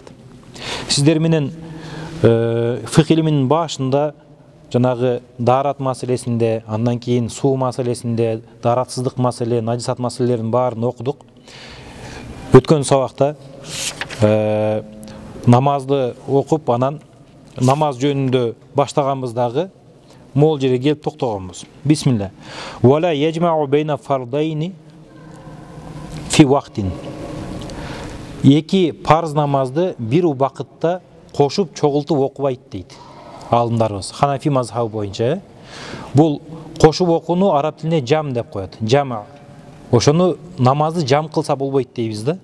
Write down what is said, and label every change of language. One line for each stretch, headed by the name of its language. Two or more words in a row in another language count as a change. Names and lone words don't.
Kyrgyz: Сиздер менен фиқ илиминин башында жанагы даарат маселесинде, андан кийин суу маселесинде, дааратсыздык маселе, надисат маселелерин баарын окудук. Өткөн сабакта намазды окуп, анан намаз жөнүндө баштаганбыздагы мол жерге келип токтогонбуз. Бисмилла.
Arabic: ولا يجمع بين فرضين في وقت.
Kyrgyz: Эки парз намазды бир убакытта кошуп чогултуп окубайт дейт аалымдарыбыз. Ханафи мазхабы боюнча бул кошуп окууну араб тилинде жам деп коет. Жама. Ошону намазды жам кылса болбойт дейбиз да.